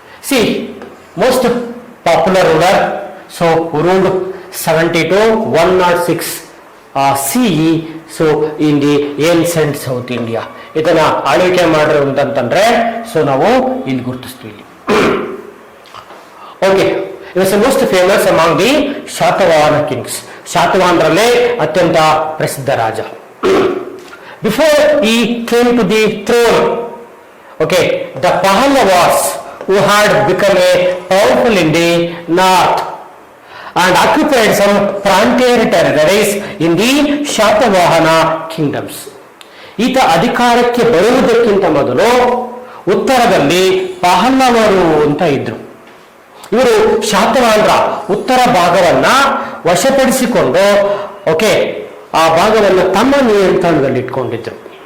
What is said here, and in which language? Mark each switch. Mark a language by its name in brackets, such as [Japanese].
[English] ಸಿ most popular ruler, so ruled 70 to 106 CE, so in the ancient South India. [Kannada] ಇದನ್ನ ಆಳ್ವಿಕೆ ಮಾಡಿರೋದು ಅಂತಂದ್ರೆ so ನಾವು ಇಲ್ಲಿ ಗುರುತಿಸ್ತೀವಿ. [English] Okay, it was most famous among the Shatavahana kings. [Kannada] ಶಾತವಾಹನರಲ್ಲೇ ಅತ್ಯಂತ ಪ್ರಸಿದ್ಧ ರಾಜ. [English] Before he came to the throne, Okay, the Pahallavas who had become a powerful in the north and occupied some frontier territories in the Shatavahana kingdoms. [Kannada] ಈತ ಅಧಿಕಾರಕ್ಕೆ ಬರುವುದಕ್ಕಿಂತ ಮೊದಲು ಉತ್ತರದಲ್ಲಿ ಪಹಲ್ಲವರು ಅಂತ ಇದ್ರು. ಇವರು ಶಾತವಾಹನರ ಉತ್ತರ ಭಾಗವನ್ನ ವಶಪಡಿಸಿಕೊಂಡು ಓಕೆ ಆ ಭಾಗವನ್ನು ತಮ್ಮ ನಿಯಂತ್ರಣದಲ್ಲಿ ಇಟ್ಕೊಂಡಿದ್ರು.